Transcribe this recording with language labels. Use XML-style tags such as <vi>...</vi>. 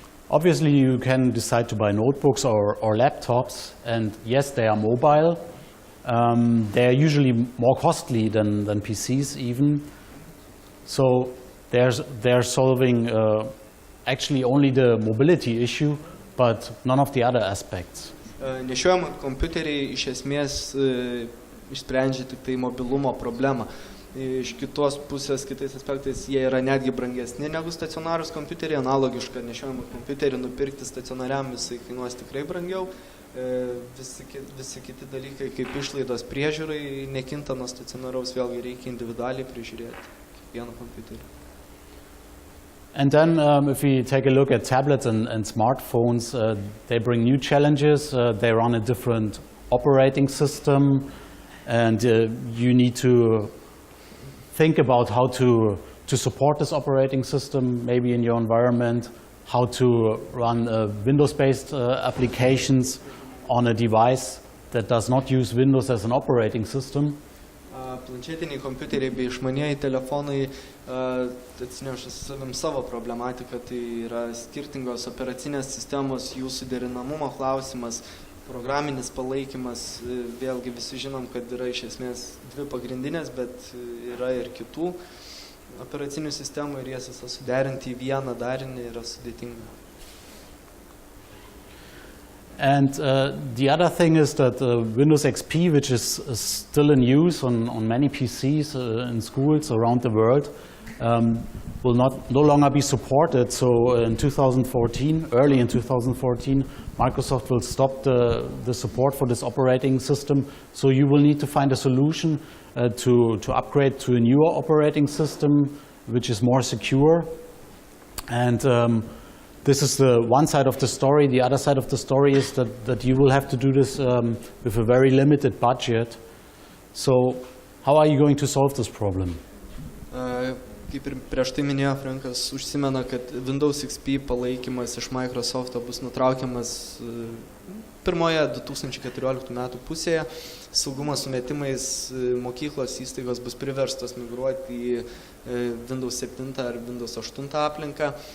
<en>Obviously, you can decide to buy notebooks or laptops, and yes, they are mobile. They are usually more costly than PCs even. So they're solving actually only the mobility issue, but none of the other aspects.</en> <lt>Nešiojami kompiuteriai iš esmės išsprendžia tik tai mobilumo problemą. Iš kitos pusės, kitais aspektais, jie yra netgi brangesni negu stacionarus kompiuteriai. Analogišką nešiojamą kompiuterį nupirkti stacionariam jisai kainuos tikrai brangiau. Visi kiti dalykai, kaip išlaidos priežiūrai, nekinta nuo stacionaraus, vėlgi reikia individualiai prižiūrėti kiekvieną kompiuterį.</lt> <en>And then if we take a look at tablets and smartphones, they bring new challenges. They run a different operating system, and you need to think about how to support this operating system, maybe in your environment, how to run Windows-based applications on a device that does not use Windows as an operating system.</en> <lt>Planšetiniai kompiuteriai bei išmanieji telefonai atsineša savim savo problematiką, tai yra skirtingos operacinės sistemos, jų suderinamumo klausimas, programinis palaikymas, vėlgi visi žinom, kad yra iš esmės dvi pagrindinės, bet yra ir kitų operacinių sistemų ir jas visą suderinti į vieną darinį yra sudėtinga.</lt> <en>And the other thing is that Windows XP, which is still in use on many PCs in schools around the world, will no longer be supported. So in 2014, early in 2014, Microsoft will stop the support for this operating system. So you will need to find a solution to upgrade to a newer operating system, which is more secure. And this is the one side of the story. The other side of the story is that you will have to do this with a very limited budget. So how are you going to solve this problem?</en> <lt>Kaip ir prieš tai minėjo Frankas, užsimena, kad Windows XP palaikymas iš Microsoft'o bus nutraukiamas pirmoje 2014 metų pusėje. Saugumo sumetimais mokyklos įstaigos bus priverstos migruoti į Windows 7 ar Windows 8 aplinką.</lt>